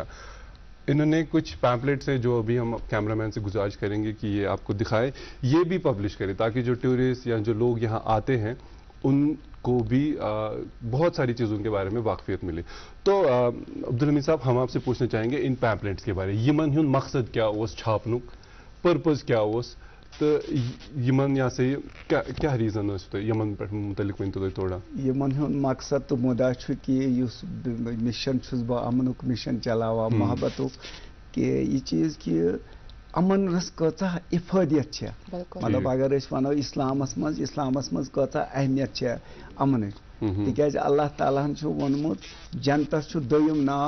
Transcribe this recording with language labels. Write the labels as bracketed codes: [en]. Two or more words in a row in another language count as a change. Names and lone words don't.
[ur] انہوں نے کچھ پیمپلیٹس ہیں جو ابھی ہم کیمرہ مین سے گزارش کریں گے کہ یہ آپ کو دکھائے، یہ بھی پبلش کرے تاکہ جو ٹورسٹ یا جو لوگ یہاں آتے ہیں ان کو بھی بہت ساری چیزوں کے بارے میں واقفیت ملے. تو عبدالحمید صاحب ہم آپ سے پوچھنا چاہیں گے ان پیمپلیٹس کے بارے میں، [ks] یمن ہند مقصد کیا اس چھاپنک، پرپز کیا اس، تو یمن یا سے کیا ریزن اس تو یمن پہ متعلق ون تو تھوڑا. یمن ہند مقصد تو مدعا کہ مشن چھس بہ امنک مشن چلاوا محبتک، کہ یہ چیز کہ امن رس کۭژاہ افادیت چھے مطلب اگر اس ونو اسلامس مز کۭژاہ اہمیت چھے امنچ تکیاز اللہ تعالیٰ ہن چھُ ووٚنمُت جنتس چھُ دوٚیِم ناو